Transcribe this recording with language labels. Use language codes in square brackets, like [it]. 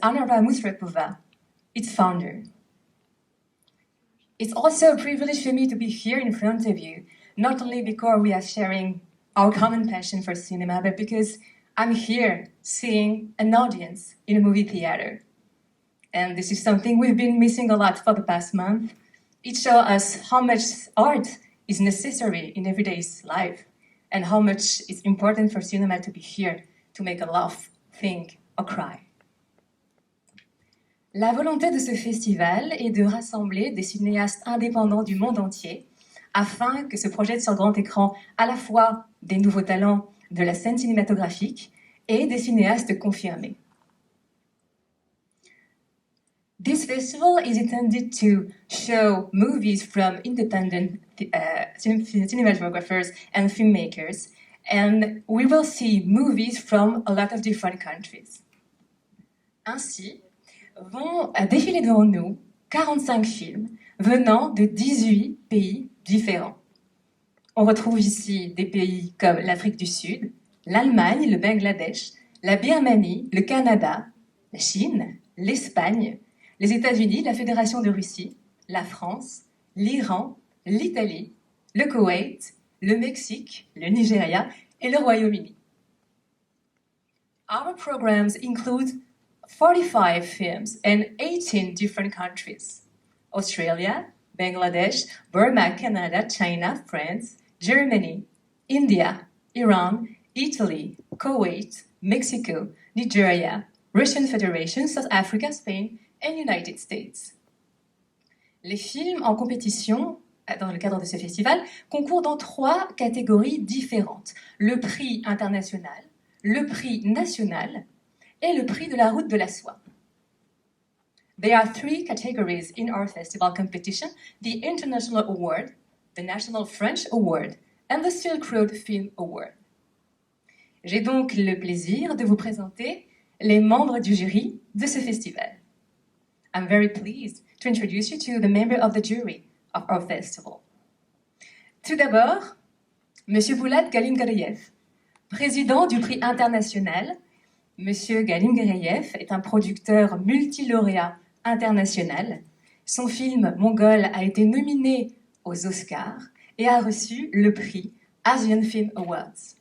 [en] Anna Musrepova, its founder. It's also a privilege for me to be here in front of you, not only because we are sharing our common passion for cinema, but because I'm here seeing an audience in a movie theater. And this is something we've been missing a lot for the past month. It shows us how much art is necessary in everyday life and how much it's important for cinema to be here to make a laugh, think, or cry. [fr] La volonté de ce festival est de rassembler des cinéastes indépendants du monde entier afin que se projettent sur grand écran à la fois des nouveaux talents de la scène cinématographique et des cinéastes confirmés. [en] This festival is intended to show movies from independent cinematographers and filmmakers, and we will see movies from a lot of different countries. [fr] Ainsi, vont défiler devant nous 45 films venant de 18 pays différents. On retrouve ici des pays comme l'Afrique du Sud, l'Allemagne, le Bangladesh, la Birmanie, le Canada, la Chine, l'Espagne, les États-Unis, la Fédération de Russie, la France, l'Iran, l'Italie, le Koweït, le Mexique, le Nigeria et le Royaume-Uni. [en] Our programs include 45 films in 18 different countries. Australia, Bangladesh, Burma, Canada, China, France, Germany, India, Iran, Italy, Kuwait, Mexico, Nigeria, Russian Federation, South Africa, Spain and United States. [fr] Les films en compétition, dans le cadre de ce festival, concourent dans 3 catégories différentes. Le prix international, le prix national et le prix de la route de la soie. [en] There are 3 categories in our festival competition: the International Award, the National French Award and the Silk Road Film Award. [fr] J'ai donc le plaisir de vous présenter les membres du jury de ce festival. [en] I'm very pleased to introduce you to the member of the jury of our festival. [fr] Tout d'abord, Monsieur Boulad Galimgareyev, président du prix international. Monsieur Galimgareyev est un producteur multilauréat international. Son film Mongol a été nominé aux Oscars et a reçu le prix Asian Film Awards.